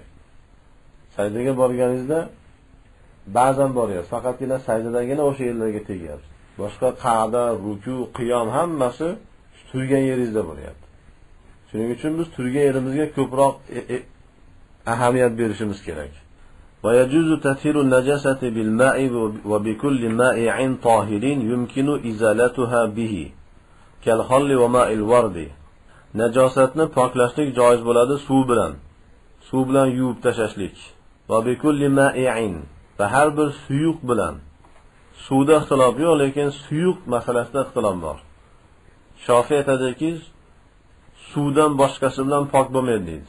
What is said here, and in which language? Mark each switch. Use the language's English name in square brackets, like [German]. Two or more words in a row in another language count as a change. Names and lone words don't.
[Uzbek] Sajdaga borganingizda ba'zan boryapsiz, faqatgina sajdadagina o'sha yerlarga tegyapsiz. Boshqa qa'da, ruku, qiyom hammasi turgan yeringizda bo'lyapti. Shuning uchun biz turgan yerimizga ko'proq ahamiyat berishimiz kerak. [Arabic] ويجوز تطهير النجاسة بالماء وبكل مائع طاهر يمكن إزالتها به كالخل وماء الورد. [Uzbek] Najosatni poklashlik joiz bo'ladi suv bilan yuvib tashashlik. [Arabic] وبكل مائع, [Uzbek] va har bir suyuq bilan, Suvda ixtilof yo'q, lekin suyuq masalasida ixtilof bor. Shofiy aytadiki, suvdan boshqasi bilan pok bo'lmaydi deydi.